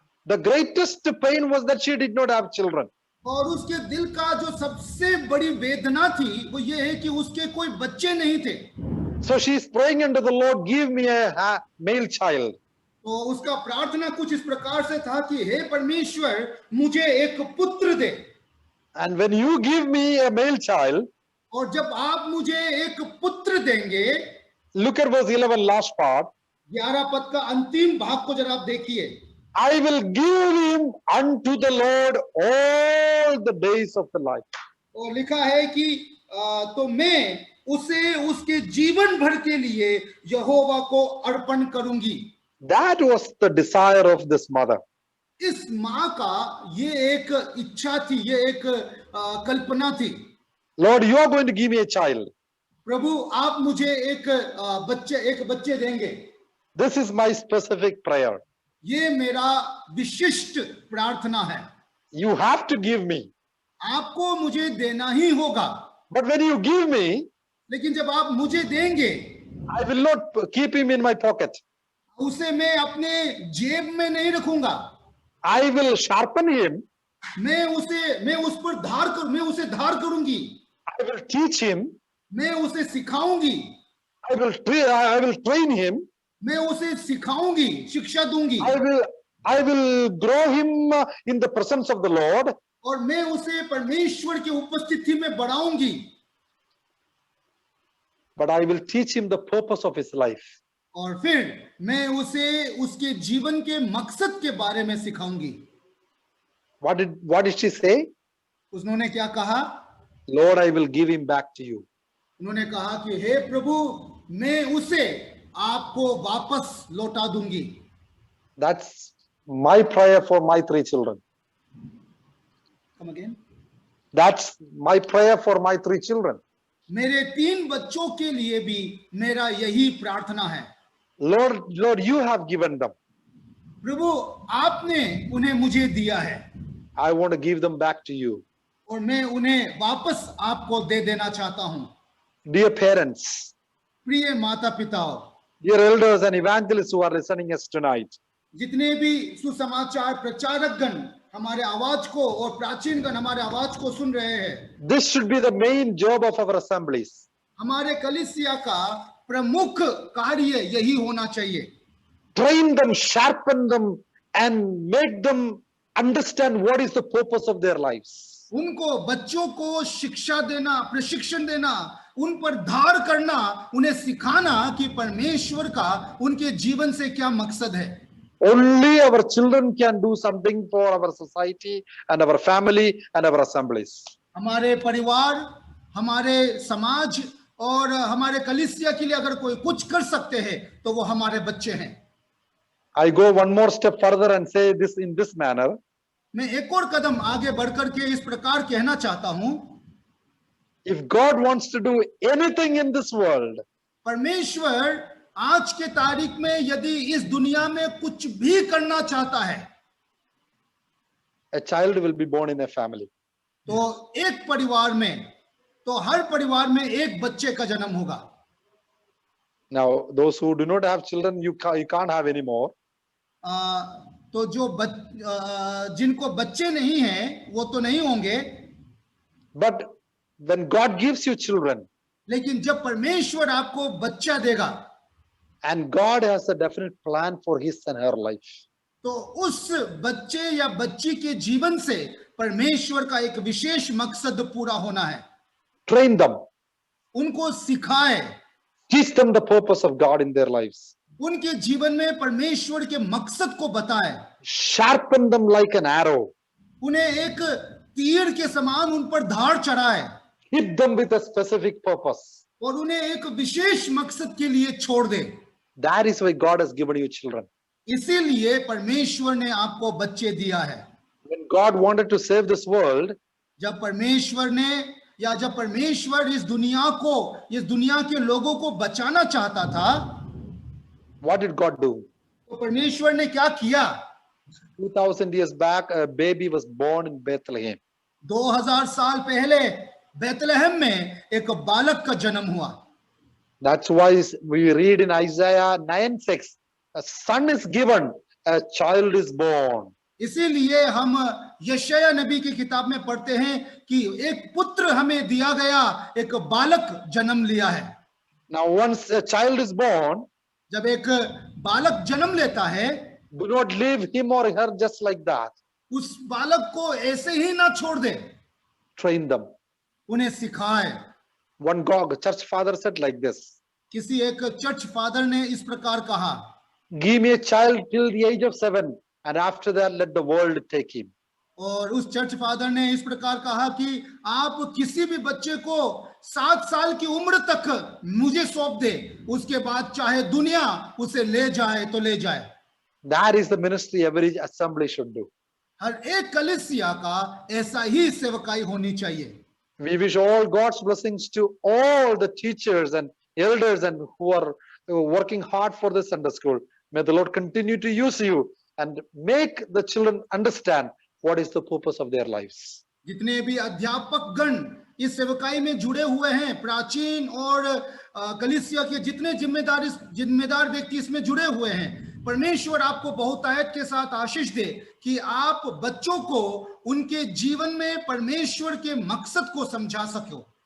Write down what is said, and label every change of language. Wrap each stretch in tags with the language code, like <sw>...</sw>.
<en>The greatest pain was that she did not have children.</en> <hi>और उसके दिल का जो सबसे बड़ी वेदना थी वो ये है कि उसके कोई बच्चे नहीं थे.</hi> <en>So she is praying unto the Lord, give me a male child.</en> <hi>तो उसका प्रार्थना कुछ इस प्रकार से था कि हे परमेश्वर, मुझे एक पुत्र दे.</hi> <en>And when you give me a male child,</en> <hi>और जब आप मुझे एक पुत्र देंगे,</hi> <en>look at verse 11 last part.</en> <hi>11 पद का अंतिम भाग को जरा आप देखिए.</hi> <en>I will give him unto the Lord all the days of the life.</en> <hi>और लिखा है कि तो मैं उसे उसके जीवन भर के लिए यहोवा को अर्पण करूंगी.</hi> <en>That was the desire of this mother.</en> <hi>इस माँ का ये एक इच्छा थी, ये एक कल्पना थी.</hi> <en>Lord, you are going to give me a child.</en> <hi>प्रभु आप मुझे एक बच्चे देंगे.</hi> <en>This is my specific prayer.</en> <hi>ये मेरा विशिष्ट प्रार्थना है.</hi> <en>You have to give me.</en> <hi>आपको मुझे देना ही होगा.</hi> <en>But when you give me,</en> <hi>लेकिन जब आप मुझे देंगे,</hi> <en>I will not keep him in my pocket.</en> <hi>उसे मैं अपने जेब में नहीं रखूंगा.</hi> <en>I will sharpen him.</en> <hi>मैं उसे धार करूंगी.</hi> <en>I will teach him.</en> <hi>मैं उसे सिखाऊंगी.</hi> <en>I will train him.</en> <hi>मैं उसे सिखाऊंगी, शिक्षा दूंगी.</hi> <en>I will grow him in the presence of the Lord.</en> <hi>और मैं उसे परमेश्वर की उपस्थिति में बढ़ाऊंगी.</hi> <en>But I will teach him the purpose of his life.</en> <hi>और फिर मैं उसे उसके जीवन के मकसद के बारे में सिखाऊंगी.</hi> <en>What did she say?</en> <hi>उन्होंने क्या कहा?</hi> <en>Lord, I will give him back to you.</en> <hi>उन्होंने कहा कि हे प्रभु मैं उसे आपको वापस लौटा दूंगी.</hi> <en>That's my prayer for my 3 children. Come again. That's my prayer for my 3 children.</en> <hi>मेरे 3 बच्चों के लिए भी मेरा यही प्रार्थना है.</hi> <en>Lord, you have given them.</en> <hi>प्रभु आपने उन्हें मुझे दिया है.</hi> <en>I want to give them back to you.</en> <hi>और मैं उन्हें वापस आपको दे देना चाहता हूं.</hi> <en>Dear parents,</en> <hi>प्रिय माता पिताओं,</hi> <en>dear elders and evangelists who are listening us tonight,</en> <hi>जितने भी सुसमाचार प्रचारक गण हमारे आवाज को और प्राचीन गण हमारे आवाज को सुन रहे हैं.</hi> <en>this should be the main job of our assemblies.</en> <hi>हमारे कलीसिया का प्रमुख कार्य यही होना चाहिए.</hi> <en>Train them, sharpen them, and make them understand what is the purpose of their lives.</en> <hi>उनको बच्चों को शिक्षा देना, प्रशिक्षण देना, उन पर धार करना, उन्हें सिखाना कि परमेश्वर का उनके जीवन से क्या मकसद है.</hi> <en>Only our children can do something for our society and our family and our assemblies.</en> <hi>हमारे परिवार, हमारे समाज और हमारे कलीसिया के लिए अगर कोई कुछ कर सकते हैं तो वो हमारे बच्चे हैं.</hi> <en>I go one more step further and say this in this manner.</en> <hi>मैं एक और कदम आगे बढ़कर के इस प्रकार कहना चाहता हूं.</hi> <en>If God wants to do anything in this world,</en> <hi>परमेश्वर आज के तारीख में यदि इस दुनिया में कुछ भी करना चाहता है,</hi> <en>a child will be born in a family.</en> <hi>तो एक परिवार में, तो हर परिवार में एक बच्चे का जन्म होगा.</hi> <en>Now, those who do not have children, you can't have any more.</en> <hi>तो जो जिनको बच्चे नहीं हैं वो तो नहीं होंगे.</hi> <en>But when God gives you children,</en> <hi>लेकिन जब परमेश्वर आपको बच्चा देगा,</hi> <en>and God has a definite plan for his and her life,</en> <hi>तो उस बच्चे या बच्ची के जीवन से परमेश्वर का एक विशेष मकसद पूरा होना है.</hi> <en>train them,</en> <hi>उनको सिखाए,</hi> <en>teach them the purpose of God in their lives,</en> <hi>उनके जीवन में परमेश्वर के मकसद को बताए,</hi> <en>sharpen them like an arrow,</en> <hi>उन्हें एक तीर के समान उन पर धार चढ़ाए,</hi> <en>hit them with a specific purpose.</en> <hi>और उन्हें एक विशेष मकसद के लिए छोड़ दे.</hi> <en>That is why God has given you children.</en> <hi>इसीलिए परमेश्वर ने आपको बच्चे दिया है.</hi> <en>When God wanted to save this world,</en> <hi>जब परमेश्वर ने या जब परमेश्वर इस दुनिया के लोगों को बचाना चाहता था,</hi> <en>what did God do?</en> <hi>तो परमेश्वर ने क्या किया?</hi> <en>2000 years back, a baby was born in Bethlehem.</en> <hi>2000 साल पहले बेतलहम में एक बालक का जन्म हुआ.</hi> <en>That's why we read in Isaiah 9:6, a son is given, a child is born.</en> <hi>इसीलिए हम यशायाह नबी की किताब में पढ़ते हैं कि एक पुत्र हमें दिया गया, एक बालक जन्म लिया है.</hi> <en>Now once a child is born,</en> <hi>जब एक बालक जन्म लेता है,</hi> <en>do not leave him or her just like that.</en> <hi>उस बालक को ऐसे ही ना छोड़ दे.</hi> <en>Train them.</en> <hi>उन्हें सिखाए.</hi> <en>One church father said like this.</en> <hi>किसी एक चर्च फादर ने इस प्रकार कहा,</hi> <en>give me a child till the age of 7 and after that let the world take him.</en> <hi>और उस चर्च फादर ने इस प्रकार कहा कि आप किसी भी बच्चे को 7 साल की उम्र तक मुझे सौंप दे, उसके बाद चाहे दुनिया उसे ले जाए तो ले जाए.</hi> <en>That is the ministry every assembly should do.</en> <hi>हर एक कलीसिया का ऐसा ही सेवकाई होनी चाहिए.</hi> <en>We wish all God's blessings to all the teachers and elders and who are working hard for the Sunday school. May the Lord continue to use you and make the children understand what is the purpose of their lives.</en> <hi>जितने भी अध्यापक गण इस सेवकाई में जुड़े हुए हैं, प्राचीन और कलीसिया के जितने जिम्मेदार व्यक्ति इसमें जुड़े हुए हैं, परमेश्वर आपको बहुतायत के साथ आशीष दे कि आप बच्चों को उनके जीवन में परमेश्वर के मकसद को समझा सको.</hi>